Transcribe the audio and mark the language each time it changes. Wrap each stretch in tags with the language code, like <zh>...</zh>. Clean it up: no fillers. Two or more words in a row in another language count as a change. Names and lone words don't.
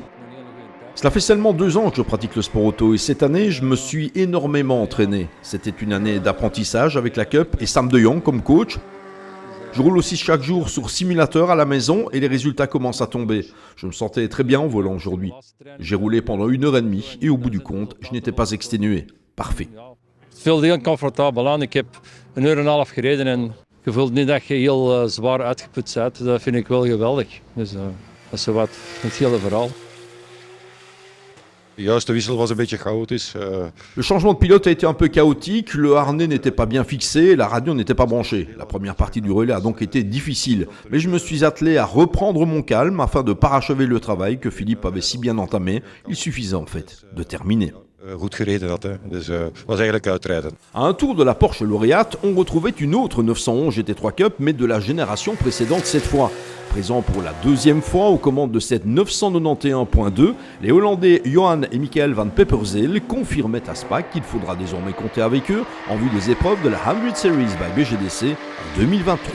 <fr>Cela fait seulement 2 ans que je pratique le sport auto et cette année, je me suis énormément entraîné. C'était une année d'apprentissage avec la Cup et Sam de Jong comme coach. Je roule aussi chaque jour sur simulateur à la maison et les résultats commencent à tomber. Je me sentais très bien en volant aujourd'hui. J'ai roulé pendant 1h30 et au bout du compte, je n'étais pas exténué. Parfait.</fr> <nl>Je voelt niet dat je heel zwaar uitgeput bent. Dat vind ik wel geweldig. Dus dat is zowat het hele verhaal. Juist, de wissel was een beetje chaotisch.</nl> <fr>Le changement de pilote a été un peu chaotique, le harnais n'était pas bien fixé, la radio n'était pas branchée. La première partie du relais a donc été difficile, mais je me suis attelé à reprendre mon calme afin de parachever le travail que Philippe avait si bien entamé. Il suffisait en fait de terminer.</fr> <nl>Goed gereden had, dus was eigenlijk uitrijden.</nl> <fr>À un tour de la Porsche lauréate, on retrouvait une autre 911 GT3 Cup, mais de la génération précédente cette fois. Présent pour la 2e fois aux commandes de cette 991.2, les Hollandais Johan et Michael van Pepperzeel confirmaient à Spa qu'il faudra désormais compter avec eux en vue des épreuves de la 100 Series by BGDC en 2023.</fr>